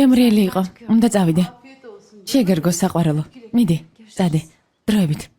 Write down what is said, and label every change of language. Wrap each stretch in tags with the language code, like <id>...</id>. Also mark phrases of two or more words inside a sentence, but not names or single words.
<ka>გემრიელი</ka> <tr>güzel.</tr> <ka>იყო.</ka> <tr>Ben çıkıyorum.</tr> <ka>უნდა წავიდე.</ka> <tr>Afiyet olsun.</tr> <ka>შეგერგო საყვარელო. მიდი, წადი. დროებით.</ka>